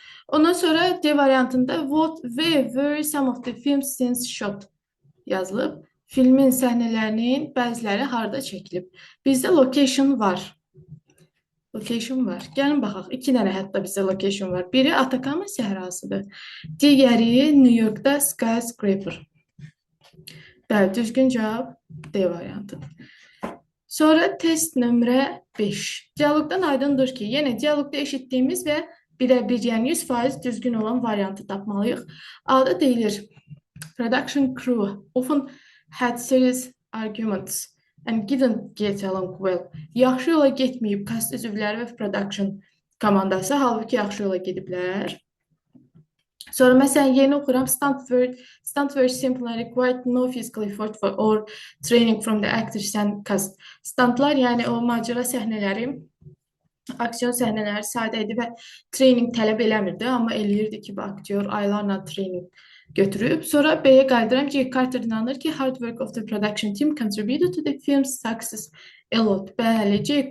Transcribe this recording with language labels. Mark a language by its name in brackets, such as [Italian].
[Azerbaijani] Ondan sonra D variantında [English] where were some of the film scenes shot [Azerbaijani] yazılıb. Filmin səhnələrinin bəziləri harda çəkilib. Bizdə location var. Location var. Gəlin baxaq. 2 dənə hətta bizdə location var. Biri Atakama səhrasıdır. Digəri New Yorkda Skyscraper. Bəli, düzgün cavab D variantıdır. Sonra test nömrə 5. Dialoqdan aydındır ki, yenə dialoqda eşitdiyimiz və birə-bir, yəni 100% düzgün olan variantı tapmalıyıq. A-da deyilir, [English] production crew often had serious arguments and didn't get along well. [Azerbaijani] Yaxşı yola getməyib kast üzvləri və production komandası, halbuki yaxşı yola gediblər. Sonra məsələn, yeni oxuram, [English] stunt were simply required no physical effort or training from the actors and cast. [Azerbaijani] Stuntlar, yəni o macera səhnələri, aksiyon səhnələri sadə idi və training tələb eləmirdi, amma eləyirdi ki, bu aktyor aylarla training götürüb. Sonra B-yə qayıdıram ki, Carter inanır ki, [English] hard work of the production team contributed to the film's success a lot. [Azerbaijani] Bəli, [English] J.